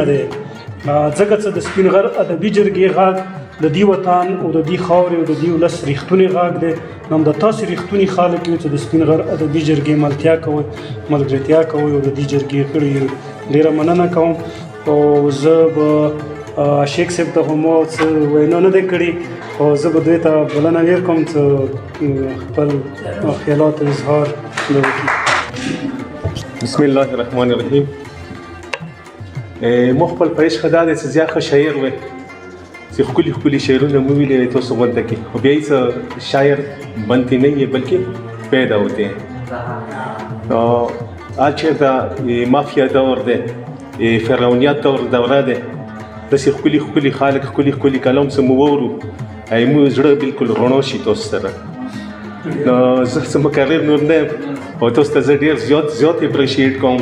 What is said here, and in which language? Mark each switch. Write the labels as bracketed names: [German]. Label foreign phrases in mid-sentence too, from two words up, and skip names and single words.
[Pashto] دی ځکه چې د سپین غر ادبي جرګې غږ د دې وطن او د دې خاورې او د دې ولس رښتونی غږ دی نو د تاسو رښتونی خلک یو چې د سپین غر ادبي جرګې ملتیا کوئ ملګرتیا کوئ او د دې جرګې غړي ډېره مننه کوم او زه به شیخ صاحب ته هم څه وینا نه دی کړې او زه به دوی ته بلنه ورکوم چې خپل خیالات اظهار وکړي. بسم الله الرحمن الرحیم. مو خپل پرېش خدا دی چې زیات ښه شاعر وی چې ښکلي ښکلي شعرونه مو ویلي تاسو غونډه کې خو بیا یې شاعر [Urdu] بنتے نہیں ہے بلکہ پیدا ہوتے ہیں. [Pashto] آج چېرته مافیا دور دی فرعونیت دوره دی داسې ښکلي ښکلي خلک ښکلي ښکلي کلام څه مو واورو مو زړه بلکل رڼا شي تاسو سره نو زه څه مقرر نور نه یم او تاسو ته زه ډېر زیات اپریشیټ کوم.